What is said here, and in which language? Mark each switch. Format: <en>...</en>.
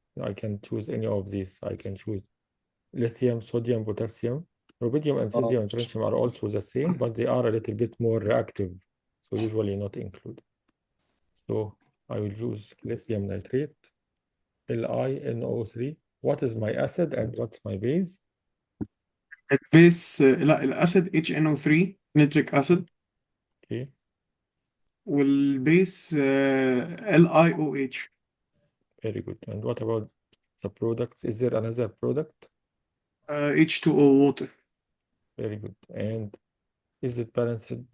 <en>I can choose any of these. I can choose lithium, sodium, potassium. Rubidium and cesium and francium are also the same, but they are a little bit more reactive, so usually not included. So I will use lithium nitrate, LiNO3. What is my acid and what's my base?</en> <ar>البيس لا الاسيد HNO3 نيتريك اسيد.</ar> <en>Okay,</en> <ar>والبيس LiOH.</ar> <en>very good. And what about the products? Is there another product? H2O water. Very good. And is it balanced?</en>